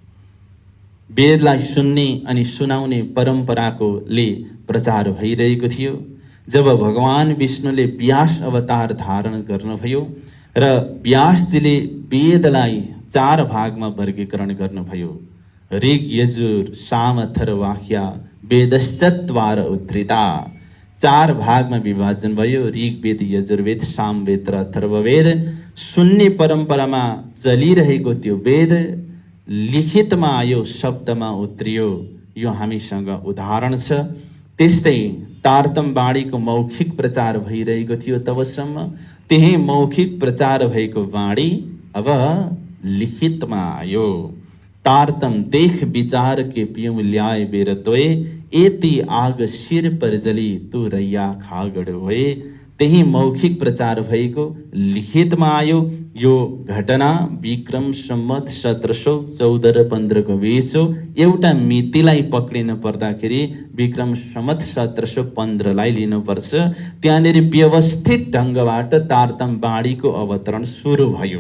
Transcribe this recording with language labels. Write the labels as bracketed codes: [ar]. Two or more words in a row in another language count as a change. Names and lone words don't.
[ne] वेदलाई सुन्ने अनि सुनाउने परम्पराकोले प्रचार भइरहेको थियो। जब भगवान विष्णुले व्यास अवतार धारण गर्नुभयो र व्यासजीले वेदलाई 4 भागमा वर्गीकरण गर्नुभयो। [sa] ऋग यजुर साम अथर्ववाक्य वेदश्चत्वार उद्धृता। [ne] 4 भागमा विभाजन भयो। ऋग्वेद, यजुर्वेद, सामवेद र अथर्ववेद। सुन्ने परम्परामा चलिरहेको त्यो वेद लिखितमा आयो, शब्दमा उत्रियो। यो हामीसँग उदाहरण छ। त्यस्तै तारतम बाणीको मौखिक प्रचार भइरहेको थियो तबसम्म। त्यही मौखिक प्रचार भएको बाणी अब लिखितमा आयो। [hi] तारतम देख विचार के पियूं ल्याए बेर तोए, एति आग शिर पर जली तू रैया खागड होए। [ne] त्यही मौखिक प्रचार भएको लिखितमा आयो। यो घटना विक्रम सम्मत 1714 र 15 को बीच हो। एउटा मितिलाई पक्रिन पर्दाखेरि विक्रम सम्मत 1715 लाई लिनुपर्छ। त्यहाँनिर व्यवस्थित ढङ्गबाट तारतम बाणीको अवतरण सुरु भयो।